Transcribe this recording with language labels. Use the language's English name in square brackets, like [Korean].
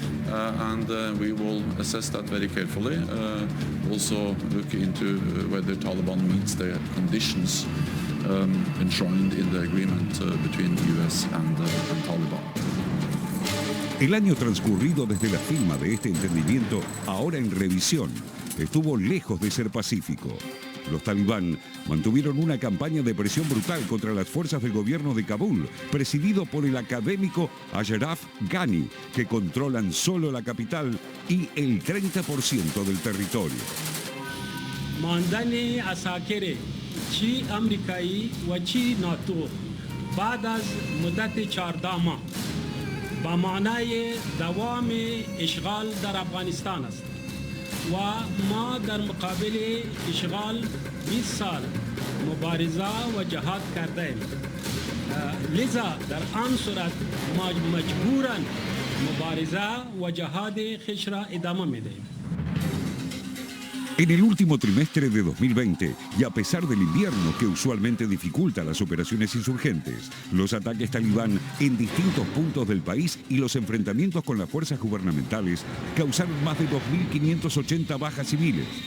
[English] And we will assess that very carefully. Also look into whether Taliban meets the conditions enshrined in the agreement between the U.S. and Taliban. [Spanish] El año transcurrido desde la firma de este entendimiento, ahora en revisión, estuvo lejos de ser pacífico. Los talibán mantuvieron una campaña de presión brutal contra las fuerzas del gobierno de Kabul, presidido por el académico Ashraf Ghani, que controlan solo la capital y el 30% del territorio. [Persian] ماندن عساکر چی آمریکایی و چی ناتو بعد از مدت 14 ماه با معنای دوام اشغال در افغانستان است و ما در مقابل اشغال 20 سال مبارزه و جهاد کرده ایم. لذا در آن صورت ما مجبوراً مبارزه و جهاد خیش را ادامه میدهیم. [Spanish] En el último trimestre de 2020, y a pesar del invierno que usualmente dificulta las operaciones insurgentes, los ataques talibán en distintos puntos del país y los enfrentamientos con las fuerzas gubernamentales causaron más de 2.580 bajas civiles.